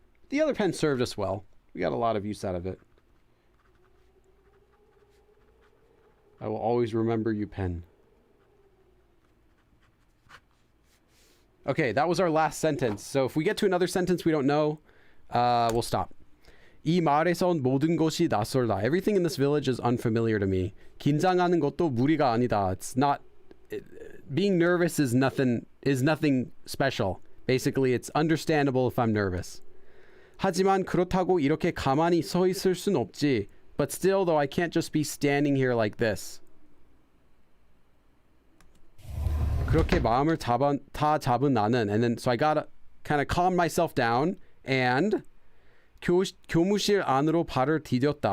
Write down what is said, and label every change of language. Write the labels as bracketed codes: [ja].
[en] The other pen served us well. We got a lot of use out of it. I will always remember you, pen. Okay, that was our last sentence. So if we get to another sentence we don't know, we'll stop. [ko] 이 마을에선 모든 것이 낯설다. [en] Everything in this village is unfamiliar to me. [ko] 긴장하는 것도 무리가 아니다. [en] It's not... being nervous is nothing special. Basically, it's understandable if I'm nervous. [ko] 하지만 그렇다고 이렇게 가만히 서 있을 순 없지. [en] But still, though, I can't just be standing here like this. [ko] 그렇게 마음을 다 잡은 나는, [en] and then so I gotta kind of calm myself down and [ko] 교무실 안으로 발을 디뎠다.